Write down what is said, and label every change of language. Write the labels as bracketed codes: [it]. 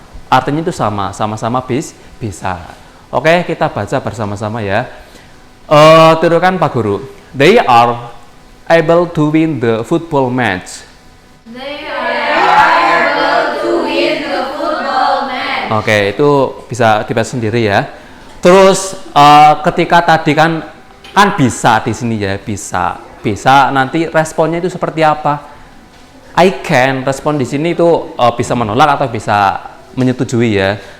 [id] Artinya itu sama-sama bisa. Oke, kita baca bersama-sama ya. Tirukan Pak Guru. [en] They are able to win the football match. They are able to win the football match. [id] Oke, itu bisa dibaca sendiri ya. Terus ketika tadi kan bisa di sini ya, bisa nanti responnya itu seperti apa? [en] I can, [id] respon di sini itu bisa menolak atau bisa menyetujui ya.